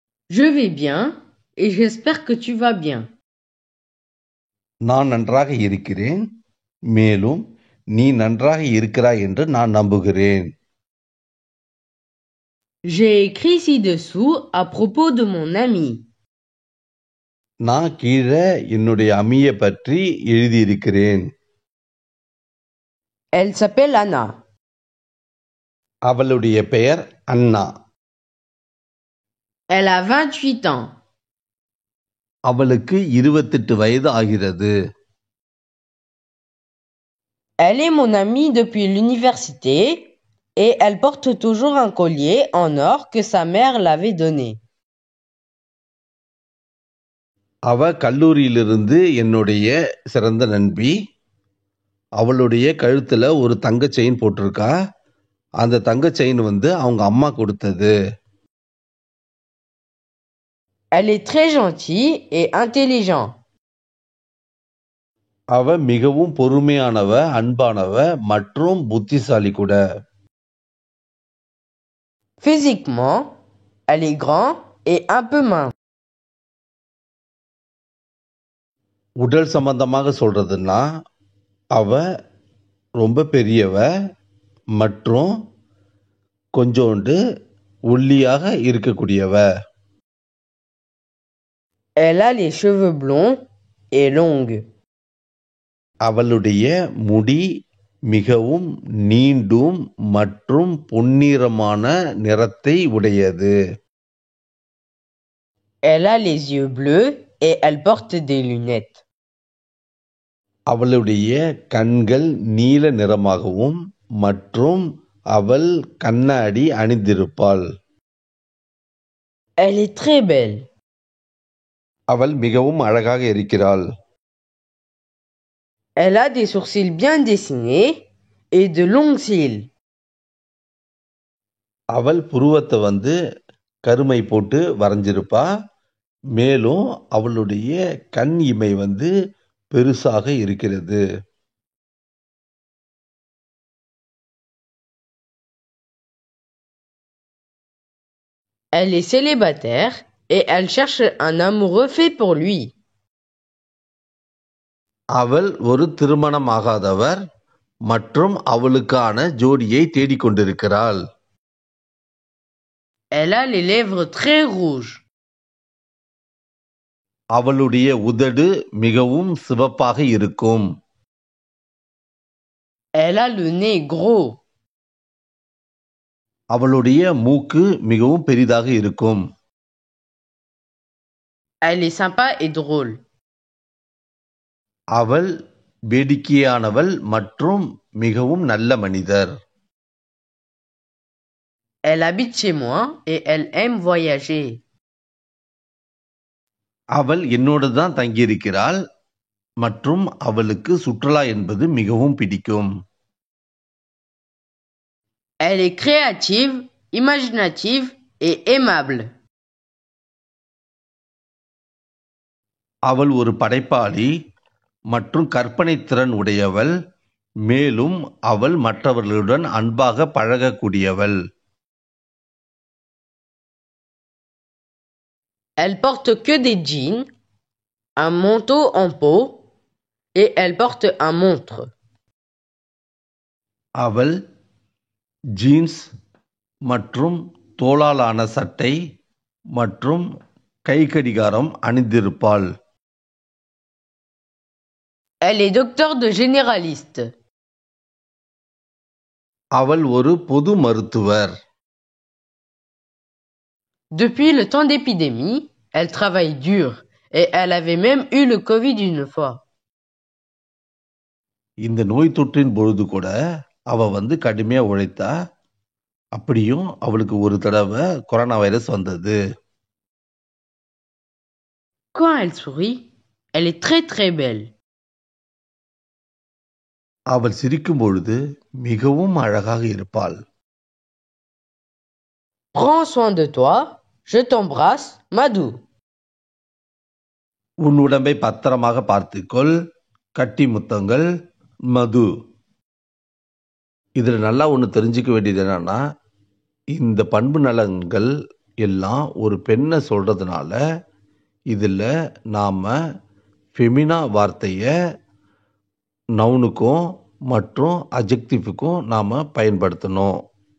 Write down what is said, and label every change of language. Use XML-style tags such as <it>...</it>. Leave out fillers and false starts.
<fr>Je vais bien et j'espère que tu vas bien.</fr> <ta>நான் நன்றாக இருக்கிறேன், மேலும் நீ நன்றாக இருக்கிறாய் என்று நான் நம்புகிறேன்.</ta> <fr>J'ai écrit ci-dessous à propos de mon ami.</fr> <ta>நான் கீழே என்னுடைய அம்மியை பற்றி எழுதியிருக்கிறேன்.</ta> <fr>Elle s'appelle Anna.</fr> <ta>அவளுடைய பெயர் அண்ணா.</ta> <fr>Elle a 28 ans.</fr> <ta>அவளுக்கு 28 வயது ஆகிறது.</ta> <fr>Elle est mon amie depuis l'université et elle porte toujours un collier en or que sa mère l'avait donné.</fr> <ta>அவ கல்லூரியிலிருந்து என்னுடைய சிறந்த நண்பி. அவளுடைய கழுத்துல ஒரு தங்க செயின் போட்டிருக்கா. அந்த தங்க செயின் அவங்க அம்மா கொடுத்தது.</ta> <fr>Elle est très gentille et intelligente.</fr> <ta>அவ மிகவும் பொறுமையானவ, அன்பானவ மற்றும் புத்திசாலி கூட.</ta> <fr>Physiquement, elle est grande et un peu mince.</fr> <ta>உடல் சம்பந்தமாக சொல்றதுன்னா அவ ரொம்ப பெரியவ மற்றும் கொஞ்சோண்டு ஒல்லியாக இருக்கக்கூடியவ.</ta> <fr>Elle a les cheveux blonds et longs.</fr> <ta>அவளுடைய முடி மிகவும் நீண்டும் மற்றும் பொன்னிறமான நிறத்தை உடையது.</ta> <fr>Elle a les yeux bleus et elle porte des lunettes.</fr> <ta>அவளுடைய கண்கள் நீல நிறமாகவும் மற்றும் அவள் கண்ணாடி அணிந்திருப்பாள்.</ta> <fr>Elle est très belle.</fr> <ta>அவள் மிகவும் அழகாக இருக்கிறாள்.</ta> <fr>Elle a des sourcils bien dessinés et de longs cils.</fr> <ta>அவள் புருவத்தை கருமை போட்டு வரைஞ்சிருப்பா. மேலும் அவளுடைய கண் இமை பெருசாக இருக்கிறது.</ta> <fr>Elle est célibataire et elle cherche un amoureux fait pour lui.</fr> <ta>அவள் ஒரு திருமணமாகாதவர் மற்றும் அவளுக்கான ஜோடியை தேடிக்கொண்டிருக்கிறாள்.</ta> <fr>Elle a les lèvres très rouges.</fr> <ta>அவளுடைய உதடு மிகவும் சிவப்பாக இருக்கும்.</ta> <fr>Elle a le nez gros.</fr> <ta>அவளுடைய மூக்கு மிகவும் பெரிதாக இருக்கும்.</ta> <fr>Elle est sympa et drôle.</fr> <ta>அவள் வேடிக்கையானவள் மற்றும் மிகவும் நல்ல மனிதர்.</ta> <fr>Elle habite chez moi et elle aime voyager.</fr> <ta>அவள் என்னோடு தான் தங்கியிருக்கிறாள் மற்றும் அவளுக்கு சுற்றுலா என்பது மிகவும் பிடிக்கும்.</ta> <fr>Elle est créative, imaginative et aimable.</fr> <ta>அவள் ஒரு படைப்பாளி மற்றும் கற்பனை திறன் உடையவள். மேலும் அவள் மற்றவர்களுடன் அன்பாக பழகக்கூடியவள்.</ta> <fr>Elle porte que des jeans, un manteau en peau et elle porte un montre.</fr> <ta>அவள் ஜீன்ஸ் மற்றும் தோலாலான சட்டை மற்றும் கைக்கடிகாரம் அணிந்திருப்பாள்.</ta> <fr>Elle est docteur de généraliste.</fr> <ta>அவள் ஒரு பொது மருத்துவர்.</ta> <fr>Depuis le temps d'épidémie, elle travaille dur et elle avait même eu le Covid une fois.</fr> <ta>இந்த நோய் தொற்றின் பொழுது கூட அவ கடுமையா உழைத்தா. அப்படியும் அவளுக்கு ஒரு தடவை கொரோனா வைரஸ் வந்தது.</ta> <fr>Quand elle sourit, elle est très très belle.</fr> <ta>அவள் சிரிக்கும் பொழுது மிகவும் அழகாக இருப்பாள்.</ta> <fr>Prends soin de toi, je t'embrasse, Madou.</fr> <ta>உன் உடம்பை பத்திரமாக பார்த்துக்கொள், கட்டி முத்தங்கள், மது. இதுல நல்லா ஒண்ணு தெரிஞ்சுக்க வேண்டியது என்னன்னா, இந்த பண்பு நலன்கள் எல்லாம் ஒரு பெண்ணை சொல்றதுனால இதுல நாம ஃபெமினா வார்த்தைய நவுனுக்கும் மற்றும் அட்ஜெக்டிவ்க்கும் நாம பயன்படுத்தணும்.</ta>